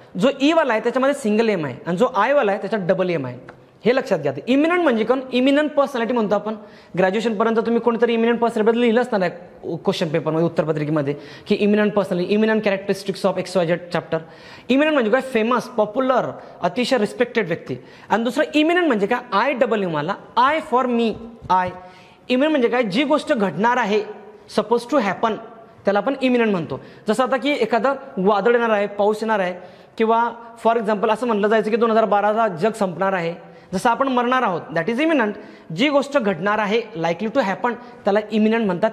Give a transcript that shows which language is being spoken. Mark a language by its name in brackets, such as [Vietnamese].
[Marathi] जो ई वाला आहे त्याच्यामध्ये सिंगल एम आहे आणि जो आय वाला आहे त्याच्यात डबल एम आहे. हे लक्षात घ्या. इमिनंट म्हणजे कोण? इमिनंट पर्सनॅलिटी म्हणतो आपण. ग्रॅज्युएशनपर्यंत तुम्ही कोणीतरी इमिनंट पर्सनॅलिटी लिहिलं असणार आहे क्वेश्चन पेपरमध्ये, उत्तरपत्रिकेमध्ये, की eminent personality, [English] Eminent characteristics of XYZ chapter. [Marathi] Eminent म्हणजे काय? फेमस, पॉप्युलर, अतिशय रिस्पेक्टेड व्यक्ती. आणि दुसरं इमिनंट म्हणजे काय? [English] I double M वाला, I for me, I. [Marathi] Eminent म्हणजे काय? जी गोष्ट घडणार आहे, [English] suppose to happen, [Marathi] त्याला आपण इमिनंट म्हणतो. जसं आता की एखादं वादळ येणार आहे, पाऊस येणार आहे, किंवा फॉर एक्झाम्पल असं म्हटलं जायचं की 2012ला जग संपणार आहे, जसं आपण मरणार आहोत, [English] That is imminent. [Marathi] जी गोष्ट घडणार आहे, [English] likely to happen, [Marathi] त्याला इमिनंट म्हणतात.